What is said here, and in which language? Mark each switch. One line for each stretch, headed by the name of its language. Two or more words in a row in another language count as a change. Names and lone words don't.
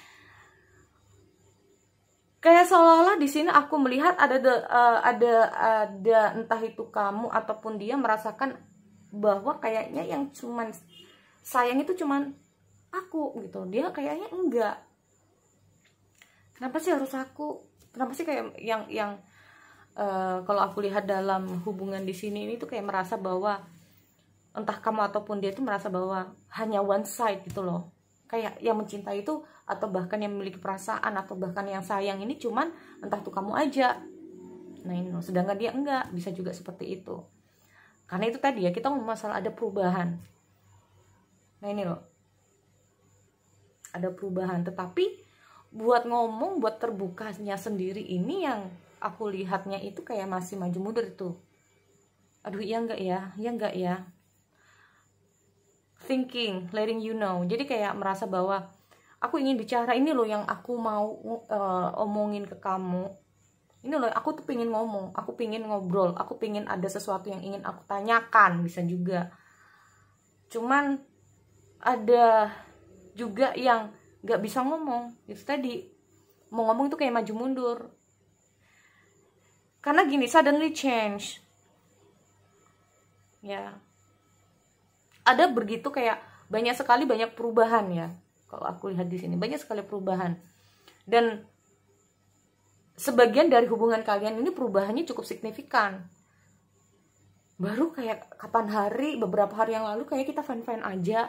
Indonesian: Kayak seolah-olah di sini aku melihat ada entah itu kamu ataupun dia merasakan bahwa kayaknya yang cuman sayang itu cuman aku gitu. Dia kayaknya enggak. Kenapa sih harus aku? Kenapa sih kayak yang kalau aku lihat dalam hubungan di sini ini tuh kayak merasa bahwa entah kamu ataupun dia tuh merasa bahwa hanya
English: one side
Indonesian: gitu loh. Kayak yang mencintai itu atau bahkan yang memiliki perasaan atau bahkan yang sayang ini cuman entah tuh kamu aja. Nah ini loh, sedangkan dia enggak, bisa juga seperti itu. Karena itu tadi ya, kita ngomong masalah ada perubahan. Nah ini loh, ada perubahan, tetapi buat ngomong, buat terbukanya sendiri ini yang aku lihatnya itu kayak masih maju mundur itu. Aduh iya enggak ya, iya enggak ya.
English: Thinking, letting you know.
Indonesian: Jadi kayak merasa bahwa aku ingin bicara, ini loh yang aku mau omongin ke kamu. Ini loh, aku tuh pengen ngomong, aku pengen ngobrol, aku pengen ada sesuatu yang ingin aku tanyakan, bisa juga. Cuman ada juga yang gak bisa ngomong. Itu tadi, mau ngomong itu kayak maju mundur. Karena gini,
English: suddenly change.
Indonesian: Ya. Ada begitu kayak banyak sekali banyak perubahan ya. Kalau aku lihat di sini banyak sekali perubahan. Dan sebagian dari hubungan kalian ini perubahannya cukup signifikan. Baru kayak kapan hari, beberapa hari yang lalu kayak kita fine-fine aja.